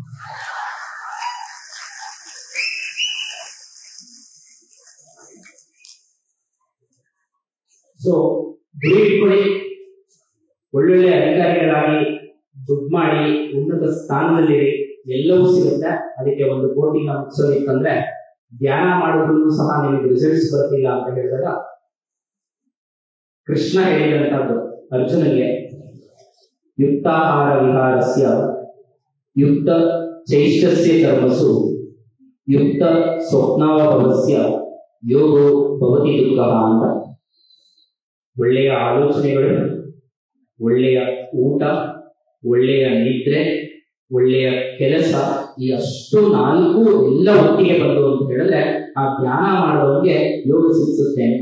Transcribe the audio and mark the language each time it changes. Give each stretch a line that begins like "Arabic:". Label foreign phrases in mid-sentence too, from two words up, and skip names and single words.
Kannada: ಸೊ ಗುರಿ ಇಟ್ಕೊಳ್ಳಿ, ಒಳ್ಳೊಳ್ಳೆ ಅಧಿಕಾರಿಗಳಾಗಿ ದುಡ್ಡು ಮಾಡಿ ಉನ್ನತ ಸ್ಥಾನದಲ್ಲಿರಿ, ಎಲ್ಲವೂ ಸಿಗುತ್ತೆ. ಅದಕ್ಕೆ ಒಂದು ಕೋಟಿನ ಮುಗಿಸೋದಿಕ್ಕಂದ್ರೆ ಧ್ಯಾನ ಮಾಡಿದ್ರು ಸಹ ನಿಮಗೆ ರಿಸಲ್ಟ್ಸ್ ಬರ್ತಿಲ್ಲ ಅಂತ ಹೇಳಿದಾಗ ಕೃಷ್ಣ ಹೇಳಿದಂತದ್ದು ಅರ್ಜುನನಿಗೆ,
Sanskrit: ಯುಕ್ತಾಹಾರ ವಿಹಾರಸ್ಯ ಯುಕ್ತ ಚೈಷ್ಟಸ್ಯ ಕರ್ಮಸು ಯುಕ್ತ ಸ್ವಪ್ನಾವಭವಸ್ಯ ಯೋಗೋ ಭವತಿ ದುಃಖ
Kannada: ಅಂತ. ಒಳ್ಳೆಯ ಆಲೋಚನೆಗಳು, ಒಳ್ಳೆಯ ಊಟ, ಒಳ್ಳೆಯ ನಿದ್ರೆ, ಒಳ್ಳೆಯ ಕೆಲಸ, ಈ ಅಷ್ಟು 4 ಎಲ್ಲ ಒಟ್ಟಿಗೆ ಬಂದು ಅಂತ ಹೇಳಿದ್ರೆ ಆ ಧ್ಯಾನ ಮಾಡೋರಿಗೆ ಯೋಗ ಸಿಕ್ಸುತ್ತೆ ಅಂತ.